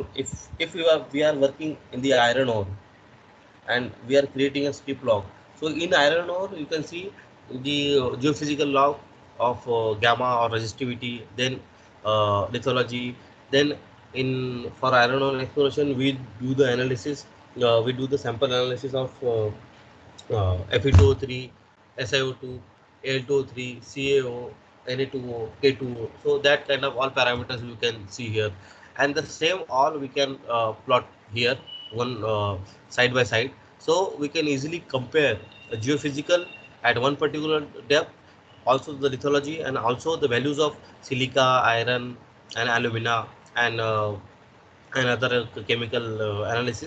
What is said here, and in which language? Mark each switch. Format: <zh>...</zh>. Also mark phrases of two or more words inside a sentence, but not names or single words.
<en>If we are working in the iron ore, and we are creating a strip log. So in iron ore, you can see the geophysical log of gamma or resistivity, then lithology. Then in for iron ore exploration, we do the analysis. We do the sample analysis of Fe2O3, SiO2, Al2O3, CaO, Na2O, K2O. So that kind of all parameters you can see here, and the same all we can plot here one side by side. So we can easily compare a geophysical at one particular depth also the lithology, and also the values of silica, iron, and alumina, and other chemical analysis.</en>